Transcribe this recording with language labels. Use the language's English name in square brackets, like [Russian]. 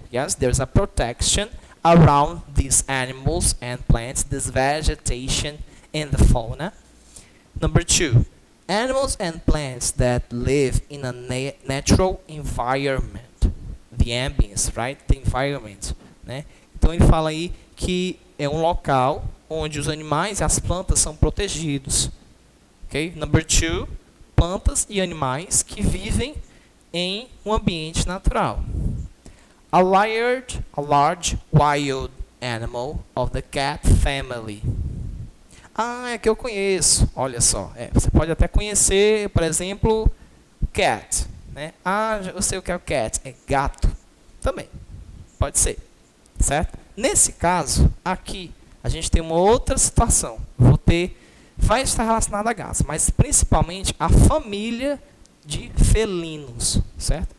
[English] Yes, there's a protection around these animals and plants, this vegetation and the fauna. Number 2, animals and plants that live in a natural environment. The ambience, right? The environment, né? [Portuguese] Então ele fala aí que é um local onde os animais e as plantas são protegidos. Okay? Number 2, plantas e animais que vivem em um ambiente natural. [English] A large wild animal of the cat family. [Portuguese] Ah, é que eu conheço. Olha só. Você pode até conhecer, por exemplo, cat. Né? Ah, eu sei o que é o cat. É gato. Também. Pode ser. Certo? Nesse caso, aqui, a gente tem uma outra situação. Vai estar relacionado a gatos, mas principalmente a família de felinos, certo?